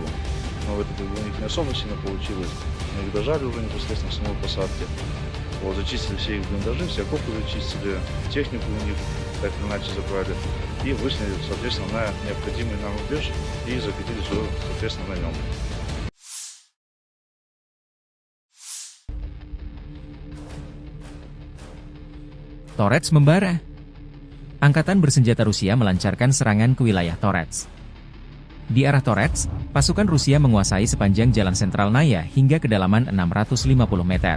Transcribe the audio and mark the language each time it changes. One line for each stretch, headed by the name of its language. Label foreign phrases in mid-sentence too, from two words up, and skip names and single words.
Russian: Но в это у них не особо сильно получилось, мы их дожали уже непосредственно в самой посадке. Вот, зачистили все их блиндажи, все окопы зачистили, технику у них так или иначе забрали. и вышли, соответственно, на необходимый нам рубеж и закатились уже, соответственно, на нем.
Indonesian: Torets membara. Angkatan bersenjata Rusia melancarkan serangan ke wilayah Torets. Di arah Torets, pasukan Rusia menguasai sepanjang jalan sentral Naya hingga kedalaman 650 meter.